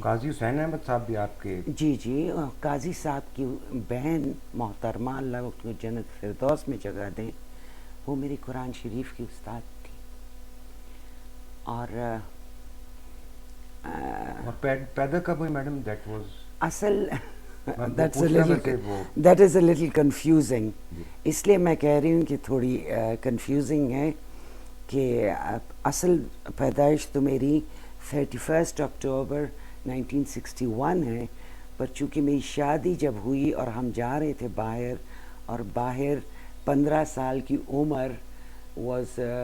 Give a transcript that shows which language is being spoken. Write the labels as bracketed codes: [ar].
[ur] قاضی حسین احمد صاحب بھی آپ کے؟ جی, قاضی صاحب کی بہن محترمہ, اللہ کو جنت فردوس میں جگہ دیں, وہ میری قرآن شریف کی استاد تھی. اور پیدا کب ہوئی میڈم؟ [en] that was [ur] اصل [en] That is a little confusing. [ur] اس لیے میں کہہ رہی ہوں کہ تھوڑی کنفیوزنگ ہے, کہ اصل پیدائش تو میری 31 اکتوبر 1961 ہے, پر چونکہ میری شادی جب ہوئی اور ہم جا رہے تھے باہر, اور باہر 15 سال کی عمر واز